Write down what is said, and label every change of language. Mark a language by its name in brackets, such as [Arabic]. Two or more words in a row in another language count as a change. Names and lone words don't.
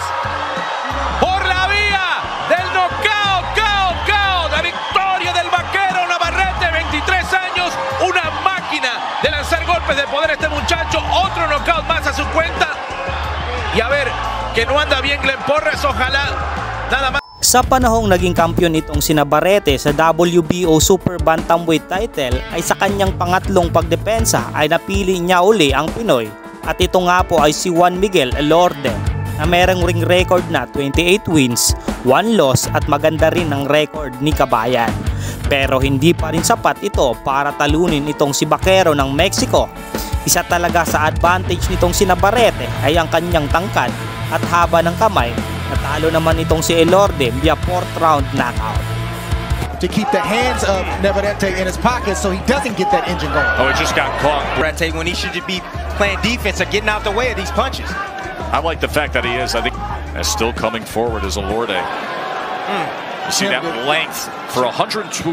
[Spanish] Por la vía del knockout, KO. La victoria del vaquero Navarrete, 23 años. Una máquina de lanzar golpes de poder este muchacho. Otro knockout más a su cuenta. Y a ver, que no anda bien Glenn Porras, ojalá nada más. [Filipino] Sa panahong naging kampiyon itong si Navarrete sa WBO Super Bantamweight title ay sa kanyang pangatlong pagdepensa ay napili niya uli ang Pinoy at ito nga po ay si Juan Miguel Elorde na merong ring record na [English] 28 wins, 1 loss [Filipino] at maganda rin ang record ni Kabayan. Pero hindi pa rin sapat ito para talunin itong si Vaquero ng Mexico. Isa talaga sa advantage nitong si Navarrete ay ang kanyang tangkad at haba ng kamay. Natalo naman itong si Elorde [English] via 4th round knockout. To keep the hands of Navarrete in his pocket so he doesn't get that engine going. Oh, it just got caught. Navarrete when he should be playing defense or getting out the way of these punches. I like the fact that he is. I think that's still coming forward as Elorde. You see that length for 120.